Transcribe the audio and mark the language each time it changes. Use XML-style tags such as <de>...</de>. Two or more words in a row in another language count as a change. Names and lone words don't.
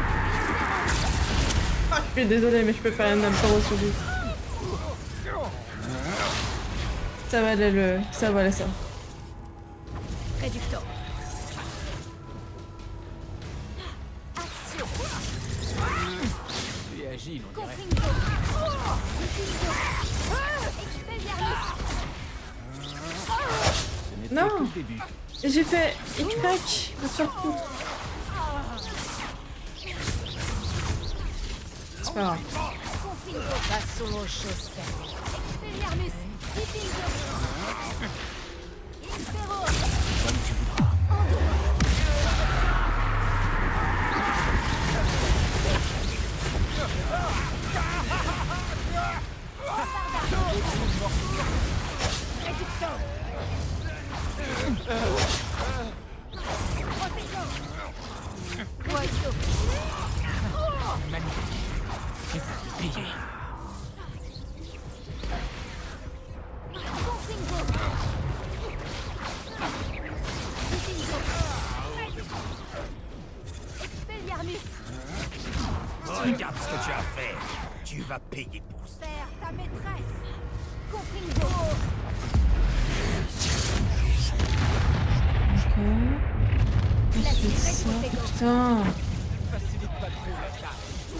<fr>Ah, je suis désolée, mais je peux faire un impro sur lui. Ça va aller le... Ça va aller ça. Réducteur. Action. Tu es agile, on dirait. Confringo. Expelliarmus. Ce n'était Non. que le début. Et j'ai fait Y. Le seul coup. C'est pas grave. Confringo. Passons aux choses sérieuses. Expelliarmus. Diffingo. Infero. Comme tu voudras. Réducteur. Oiseau. Magnifique. Tu vas le payer. Confringo. Diffingo. Expelliarmus. Regarde ce que tu as fait. Tu vas payer pour ça. Faire ta maîtresse. Confringo. Ok. Ensuite ça. Putain. Facilite pas trop la tâche.</fr>